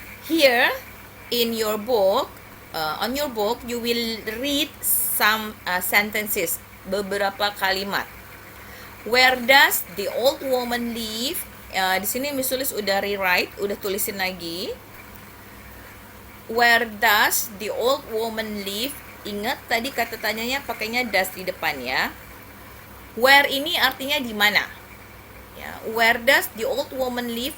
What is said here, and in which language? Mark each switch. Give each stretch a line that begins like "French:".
English: Here, in your book, on your book, you will read some sentences.
Indonesian: Beberapa kalimat.
English: Where does the old woman live?
Indonesian: Di sini Miss Tulis udah rewrite, udah tulisin lagi.
English: Where does the old woman live?
Indonesian: Ingat tadi kata tanyanya pakainya does di depan ya. Where ini artinya di mana?
English: Ya, where does the old woman live?